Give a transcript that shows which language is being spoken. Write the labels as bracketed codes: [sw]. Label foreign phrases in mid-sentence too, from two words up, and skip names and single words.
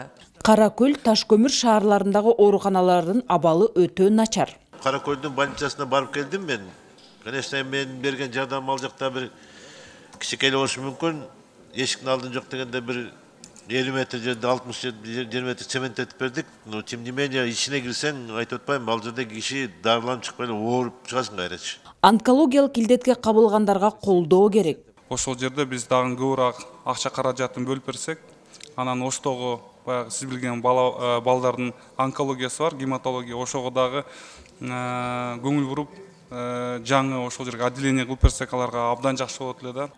[ky] Каракөл, Ташкөмүр шаарларындагы ооруканалардын абалы өтө начар. Каракөлдүн больницасына барып келдим мен. Конечно, мен берген жардам ал жакта бир кичинекей болушу мүмкүн. Эшиктин алдын жок дегенде бир 50 метр жерде 60-20 метр цемент этип бердик. [ru] Но тем не менее [ky] ичине кирсең, айтып атпайм, ал жерде киши дарыланып чыкпай эле ооруп чыгасың кайрачы. Онкологиялык илдетке кабылгандарга колдоо керек. Ошол жерде биз дагы көбүрөөк акча каражатын бөлүп берсек, анан оштогу баягы сиз билген балдардын онкологиясы бар, гематология, ошого дагы көңүл буруп жаңы ошол жерге отделение кылып берсек, аларга абдан жакшы болот эле да.